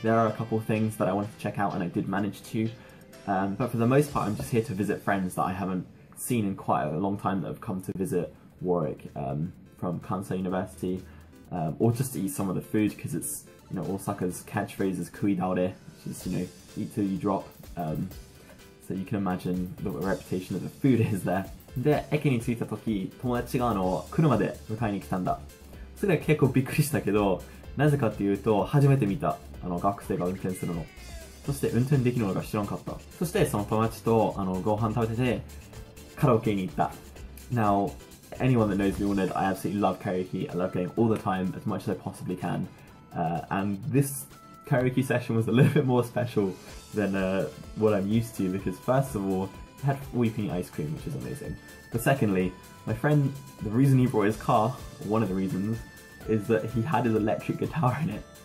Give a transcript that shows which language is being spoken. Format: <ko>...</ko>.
<en>There are a couple of things that I wanted to check out, and I did manage to. But for the most part, I'm just here to visit friends that I haven't seen in quite a long time that have come to visit Warwick from Kansai University, or just to eat some of the food, because it's, you know, Osaka's catchphrase is kui daore, which is, you know, eat till you drop. So you can imagine the reputation that the food is there.</en> <ja>で、駅に着いた時、友達が車で迎えに来たんだ。それは結構びっくりしたけど、なぜかっていうと、初めて見た、学生が運転するの。そして運転できるのが知らんかった。そしてその友達とご飯食べてて、カラオケに行った。</ja> <en>Now, anyone that knows me will know that I absolutely love karaoke. I love going all the time, as much as I possibly can. And this karaoke session was a little bit more special than what I'm used to, because first of all, it had weeping ice cream, which is amazing. But secondly, my friend, the reason he brought his car, one of the reasons, is that he had his electric guitar in it.</en>